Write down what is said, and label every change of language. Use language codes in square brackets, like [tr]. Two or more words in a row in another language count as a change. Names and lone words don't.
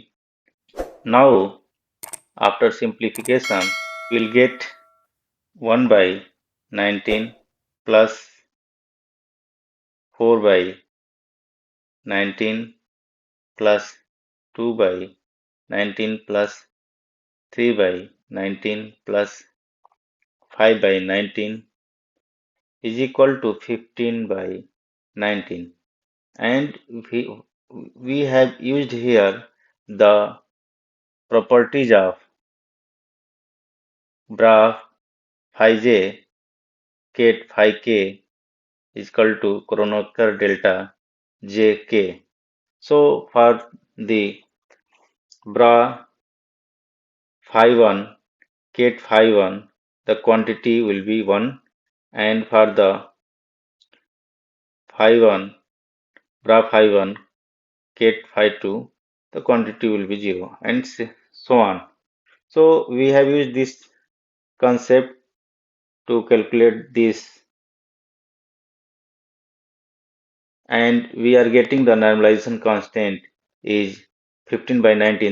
[en] Now, after simplification, we'll get 1 by 19 plus 4 by 19 plus 2 by 19 plus 3 by 19 plus 5 by 19 is equal to 15 by 19. And we have used here the properties of bra phi j ket phi k is equal to Kronecker delta jk. So for the bra phi 1 ket phi 1 the quantity will be 1, and for the phi 1 bra phi 1 ket phi 2 the quantity will be 0, and so on. So we have used this concept to calculate this, and we are getting the normalization constant is 15 by 19.